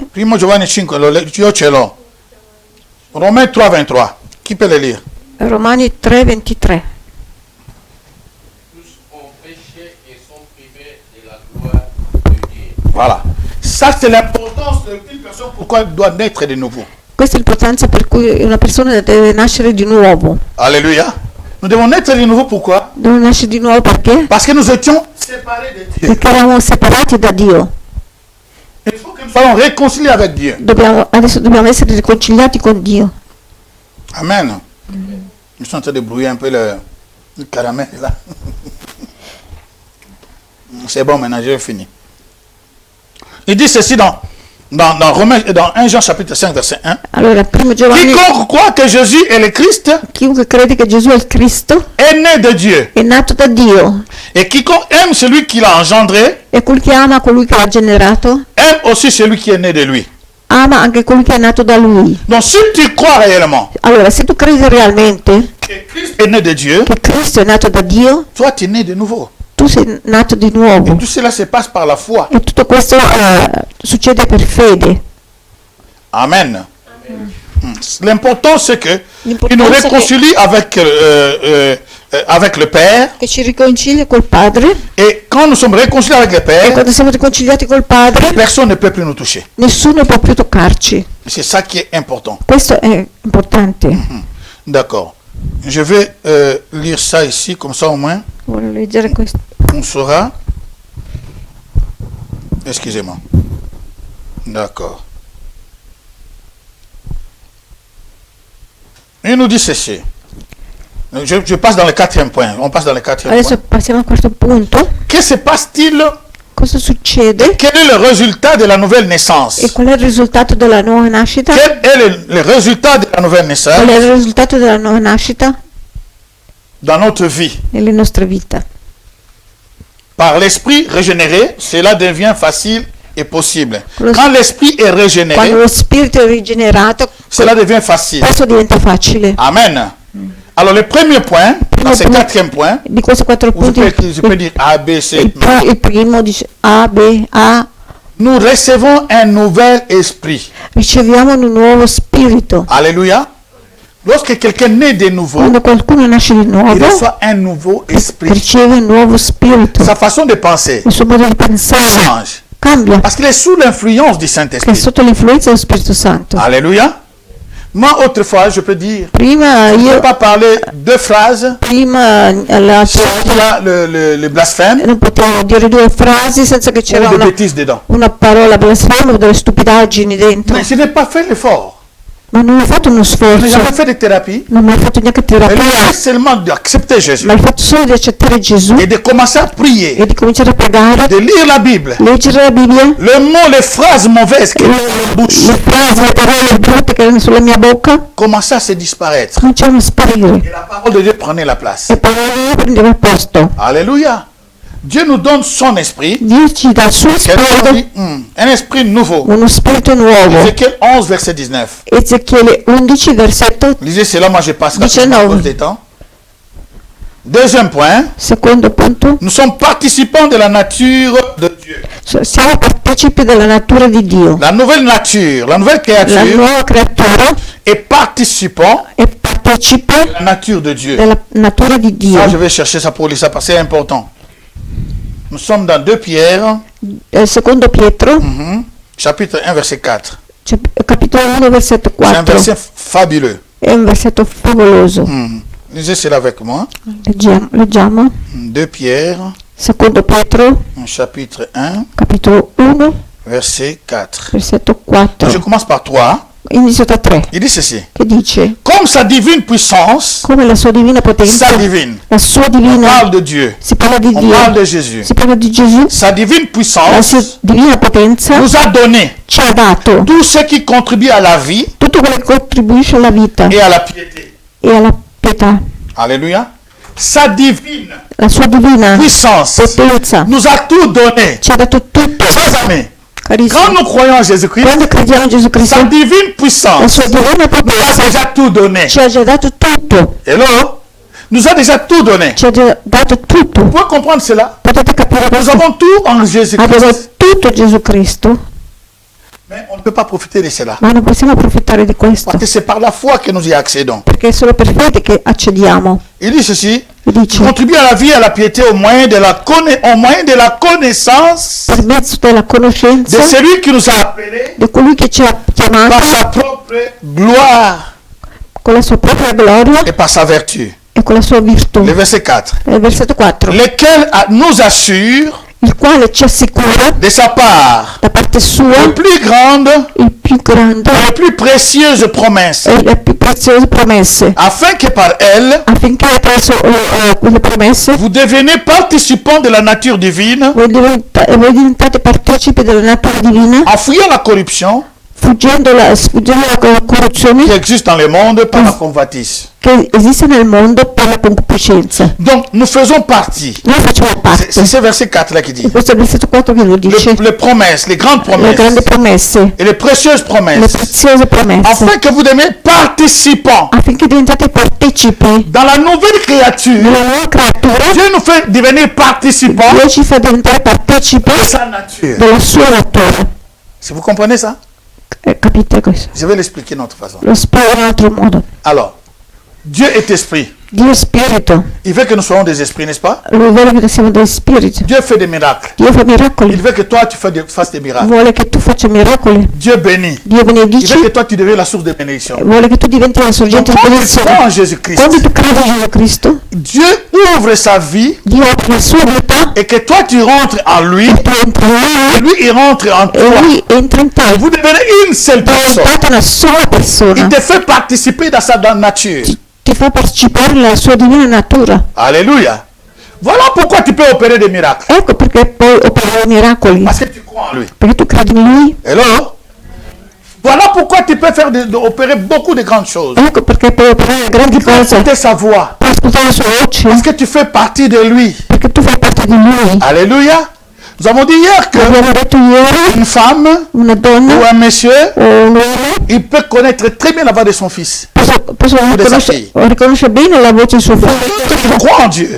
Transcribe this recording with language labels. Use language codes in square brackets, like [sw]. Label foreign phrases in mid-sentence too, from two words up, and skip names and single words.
[it] Primo Giovanni 5, io ce l'ho. [fr] Romains 3, 23. Qui peut le lire? [it] Romani 3, 23. [fr] Tous ont péché et sont privés de la gloire de Dieu. Voilà. Ça, c'est l'importance d'une personne pourquoi elle doit naître de nouveau. [it] Questa è l'importanza per cui una persona deve nascere di nuovo. [fr] Alléluia. Nous devons naître de nouveau pourquoi? [it] Deve nascere di nuovo perché? [fr] Parce que nous étions séparés de Dieu. [it] Perché eravamo separati da Dio. [fr] Il faut que nous soyons réconciliés avec Dieu. [it] Adesso dobbiamo essere riconciliati con Dio. Amen. [fr] Je suis en train de brouiller un peu le caramel là. C'est bon, maintenant j'ai fini. Il dit ceci dans Romains, dans 1 Jean chapitre 5 verset 1. [it] Allora, primo Giovanni, [fr] Quiconque croit que Jésus est le Christ [it] chiunque crede che Gesù è il Cristo [fr] est né de Dieu. [it] è nato da Dio, [fr] Et quiconque aime celui qui l'a engendré, [it] e colui che ama colui che l'ha generato, [fr] aime aussi celui qui è né de lui. [it] ama anche colui che è nato da lui. [fr] Donc si tu crois réellement [it] Allora, se tu credi realmente [fr] que Christ est né de Dieu, [it] che Cristo è nato da Dio, [fr] toi tu es né de nouveau. [it] tu sei nato di [fr] Et [it] nuovo. [fr] tout cela se passe par la foi. [it] E tutto questo succede per fede. [fr] Amen. L'important c'est que L'important, il nous c'est que- réconcilie avec le Père. [it] Che ci riconcilia col Padre, [fr] Et quand nous sommes réconciliés avec le [it] e [fr] Père, [it] quando siamo riconciliati col Padre, [fr] personne ne peut plus nous toucher. [it] nessuno può più toccarci. [fr] C'est ça qui est important. [it] Questo è importante. [fr] D'accord. Je vais lire ça ici, comme ça au moins [it] Voglio leggere questo. [fr] on saura. Excusez-moi. D'accord. Il nous dit ceci. Je passe dans le quatrième point. On passe dans le quatrième [it] Adesso [fr] point. [it] passiamo al quarto punto. [fr] Que se passe-t-il? [it] Cosa succede? [fr] Quel est le résultat de la nouvelle naissance? [it] E qual è il risultato della nuova nascita? [fr] Quel est le résultat de la nouvelle naissance [it] Qual è il risultato della nuova nascita [fr] dans notre vie? [it] nelle nostre vite? [fr] Par l'esprit régénéré, cela devient facile et possible. [it] Lo- [fr] Quand l'esprit est [it] Quando [fr] régénéré, [it] lo spirito è rigenerato, [fr] cela devient facile. [it] questo diventa facile. Amen. [fr] Alors le premier point, dans ce [it] Primo punto. [fr] quatrième point, [it] Di questi quattro [fr] où je [it] punti, [fr] peux dire A, B, C, [it] il primo dice A, B, A, [fr] nous recevons un nouvel esprit. [it] riceviamo un nuovo spirito. [fr] Alléluia. Lorsque quelqu'un naît de nouveau, [it] Quando qualcuno nasce di [fr] il [it] nuovo, [fr] reçoit un nouveau esprit. [it] riceve un nuovo spirito. [fr] Sa façon de penser [it] Il suo modo di pensare [fr] change. [it] cambia, [fr] Parce qu'il est sous l'influence du [it] che è [fr] Saint-Esprit. [it] sotto l'influenza dello Spirito Santo. [fr] Alléluia. Moi, autrefois, je peux dire, [it] Prima [fr] je ne peux [it] io, [fr] pas parler deux phrases sans qu'il y a le blasphème [it] non potevo dire due frasi senza che [fr] ou [it] c'era [fr] des bêtises dedans. [it] una parola blasfema o delle stupidaggini dentro. [fr] Mais je n'ai pas fait l'effort. [it] Ma non hai fatto uno [fr] Je n'ai [it] sforzo, [fr] jamais fait de thérapie. [it] non mi hai fatto neanche [fr] Mais le [it] terapia, [fr] fait seulement d'accepter Jésus [it] ma il fatto solo di accettare Gesù [fr] et de commencer à prier, [it] e di cominciare a pregare, [fr] de lire la Bible. [it] leggere la Bibbia, [fr] Le mot, les phrases mauvaises qui [it] le frasi, le parole brutte che erano sulla mia bocca [fr] commençaient à se disparaître. [it] cominciavano a sparire [fr] Et la parole de Dieu prenait la place. [it] e parola di Dio prendeva posto. [fr] Alléluia. Dieu nous donne son esprit, [it] Dio ci dà il suo [fr] qu'elle nous [it] spirito, [fr] dit, un esprit nouveau. [it] uno spirito nuovo. [fr] Ézéchiel 11, verset 19. [it] Ezechiele 11, versetto [fr] Lisez cela, moi je passe [it] Diciamo. [fr] rapidement à cause des temps. Deuxième point, [it] secondo punto. [fr] nous sommes participants de la nature de Dieu. [it] Siamo partecipi della natura di Dio. [fr] La nouvelle nature, la nouvelle [it] La [fr] créature [it] nuova creatura [fr] est participant [it] è partecipe [fr] de la nature de Dieu. [it] della natura di Dio. [fr] Ça, je vais chercher ça pour lire ça parce que c'est important. Nous sommes dans 2 Pierre, [it] Secondo Pietro, [fr] chapitre 1, verset 4. [it] capitolo 1, versetto [fr] C'est un [it] 4. [fr] verset fabuleux. [it] È un versetto favoloso. [fr] Lisez cela avec moi. [it] Leggiamo. [fr] 2 Pierre, [it] Secondo Pietro, [fr] chapitre 1, [it] capitolo 1, [fr] verset 4. [it] versetto 4. [fr] Je commence par 3. [it] Inizio da 3, [fr] Il dit ceci. [it] che dice: [fr] Comme sa divine puissance, [it] come la sua divina potenza, [fr] sa divine, [it] la sua [fr] on [it] divina, [fr] parle de Dieu, [it] si parla di [fr] on parle [it] Dio, [fr] de Jésus. [it] si parla di Gesù, [fr] Sa divine [it] la [fr] puissance [it] sua divina potenza [fr] nous a donné [it] ci ha dato [fr] tout ce qui contribue à la vie [it] tutto quello che contribuisce alla vita [fr] et à la piété. [it] e alla pietà. [fr] Alléluia. Sa divine [it] La sua divina [fr] puissance [it] potenza [fr] nous a tout donné. [it] ci ha dato tutto, [fr] Chers amis, quand [it] carissimi. [fr] nous croyons en Jésus-Christ, [it] Quando crediamo in Gesù [fr] sa [it] Cristo, [fr] divine [it] la [fr] puissance [it] sua divina [fr] nous a [it] potenza [fr] déjà tout donné. [it] ci ha già dato tutto, [fr] Hello? Nous a déjà tout donné. [it] ci ha già dato tutto. [fr] Vous pouvez comprendre cela? [it] Potete capire [fr] Nous [it] questo? [fr] avons tout en [it] Abbiamo [fr] Jésus-Christ. [it] tutto Gesù Cristo, [fr] Mais on ne peut pas profiter de cela. [it] ma non possiamo approfittare di questo, [fr] Parce que c'est par la foi que nous y accédons. [it] perché è solo per fede che accediamo. [fr] Il dit ceci. [it] E dice: [fr] Contribuer à la vie et à la piété au moyen de la connaissance [it] per mezzo della [fr] de [it] conoscenza [fr] celui qui nous a appelés [it] di colui che ci ha [fr] par [it] chiamato [fr] sa propre gloire [it] con la sua propria gloria [fr] et par sa vertu. [it] e con la sua virtù. [fr] Le verset 4. [it] Il versetto 4, [fr] Lequel nous assure [it] il quale ci assicura [fr] de sa part [it] da parte [fr] les [it] sua [fr] plus grandes [it] il più grande [fr] et les plus précieuses promesses, [it] e le più preziose promesse, [fr] afin que par elles [it] affinché attraverso quelle promesse [fr] vous deveniez participants de la nature divine, [it] voi diventate partecipi della natura divina, [fr] en fuyant la corruption [it] sfuggendo la corruzione [fr] qui existe dans le monde par la convoitise. [it] che esiste nel mondo per la concupiscenza. [fr] Donc nous faisons partie. [it] Noi facciamo [fr] C'est [it] parte. [fr] ce verset 4 là qui dit. [it] Questo è il versetto 4 che lo dice: [fr] Les promesses, les grandes [it] le grandi [fr] promesses [it] promesse, [fr] et les précieuses [it] le [fr] promesses, [it] preziose promesse, [fr] afin que vous deveniez participants [it] affinché diventate partecipi [fr] dans la nouvelle créature. [it] della nuova creatura. [fr] Dieu nous fait devenir participants [it] Dio ci fa diventare partecipi [fr] de sa nature. [it] della sua natura. [fr] Si vous comprenez ça, [it] Capite questo? [fr] je vais l'expliquer d'une autre façon. [it] Lo spiego in un altro modo. [fr] Alors, Dieu est esprit. [it] Dio è spirito, [fr] Il veut que nous soyons des esprits, n'est-ce pas? [it] lui vuole che siamo dei spiriti. [fr] Dieu fait des miracles. [it] Dio fa [fr] Il [it] miracoli, [fr] veut que toi, tu fasses des miracles. [it] vuole che tu faccia miracoli. [fr] Dieu bénit. [it] Dio [fr] Il [it] benedice, [fr] veut que toi, tu deviens la source de bénédiction. [it] vuole che tu diventi la sorgente di [fr] Quand tu crois [it] benedizione. [fr] en Jésus-Christ, [it] Quando tu credi in Gesù Cristo, [fr] Dieu ouvre sa vie [it] Dio apre la sua vita [fr] et que toi, tu rentres en lui [it] e tu entri in [fr] et [it] lui [fr] lui, il rentre en [it] e [fr] toi. [it] lui entra in te. [fr] Vous devenez une seule personne. [it] Diventate una sola persona. [fr] Il te fait participer dans sa nature. [it] Ti fa partecipare alla sua divina natura. [fr] Alléluia. Voilà pourquoi tu peux opérer des miracles. [it] Ecco perché puoi operare miracoli, [fr] Parce que tu crois en lui. [it] perché tu credi in lui. Hello? [fr] Voilà pourquoi tu peux faire opérer beaucoup de grandes choses. [it] Ecco perché puoi operare grandi [fr] Tu peux [it] cose, [fr] écouter sa voix. [it] puoi ascoltare la sua voce, [fr] Parce que tu fais partie de lui. [it] perché tu fai parte di lui. [fr] Alléluia. Nous avons dit hier que [it] Abbiamo detto ieri, [fr] une femme [it] una [fr] ou [it] donna [fr] un monsieur, [it] o un uomo [fr] il peut connaître très bien la voix de son fils. [it] posso riconoscere bene la voce di suo [fr] Quand [it] figlio. [fr] tu crois en Dieu,